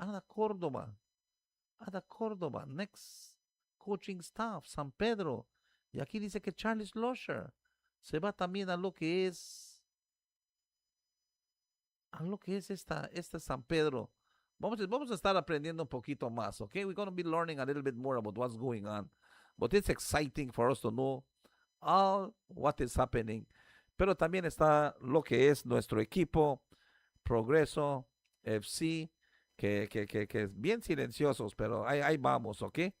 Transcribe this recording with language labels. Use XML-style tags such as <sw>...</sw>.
<en>Ada Córdoba, next coaching staff, San Pedro.</en> <es>Y aquí dice que Charlie Slosher se va también a lo que es esta San Pedro. Vamos a estar aprendiendo un poquito más, okay?</es> <en>We're going to be learning a little bit more about what's going on. But it's exciting for us to know all what is happening.</en> <es>Pero también está lo que es nuestro equipo, Progreso FC, que es bien silenciosos, pero ahí vamos, ¿ok?</es>